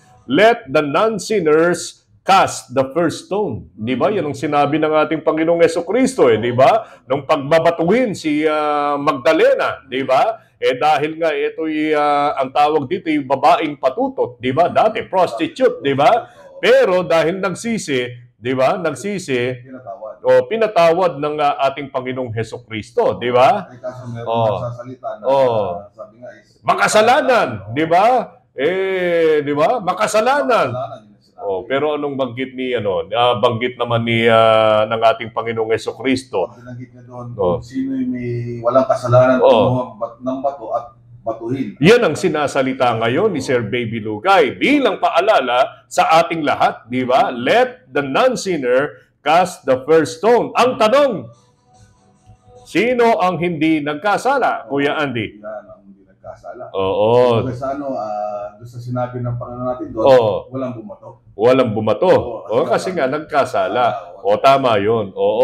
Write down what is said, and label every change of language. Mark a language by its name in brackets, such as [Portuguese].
[English] Let the non-sinners cast the first stone. [Filipino] Di ba? Yan ang sinabi ng ating Panginoong Jesucristo, di ba? Nung pagbabatuhin si Magdalena, di ba? Dahil nga ito'y ang tawag dito yung babaeng patutot, di ba? Dati prostitute, di ba? Pero dahil nagsisi, di ba? Pinatawad ng ating Panginoong Hesukristo, di ba? Kaso meron nagsasalita na sabi nga makasalanan, di ba? Di ba? Makasalanan. Pero anong banggit ni banggit naman ni ng ating Panginoong Hesukristo? Binanggit niya doon sino may walang kasalanan ng bato at batuhin. Yan ang sinasalita ngayon ni Sir Baby Lugay bilang paalala sa ating lahat, di ba? [English] Let the non-sinner cast the first stone. [Filipino] Ang tanong, sino ang hindi nagkasala, Kuya Andy? Yan ang hindi nagkasala. Oo. Sa doon sa sinabi ng Panginoon natin doon, walang bumato. Walang bumato. Kasi nga nagkasala. Tama yun.